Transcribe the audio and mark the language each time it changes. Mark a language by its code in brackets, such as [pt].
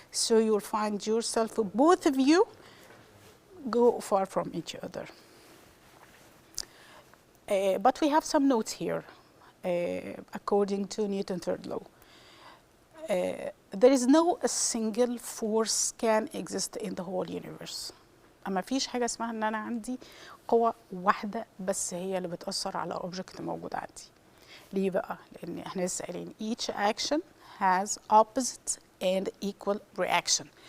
[en] So you'll find yourself, both of you go far from each other. But we have some notes here, according to Newton's third law. There is no a single force can exist in the whole universe. [ar] أما فيش حاجة اسمها إن أنا عندي قوة واحدة بس هي اللي بتأثر على object موجود عندي. ليه بقى؟ لأن إحنا لسه قايلين [en] each action has opposite and equal reaction.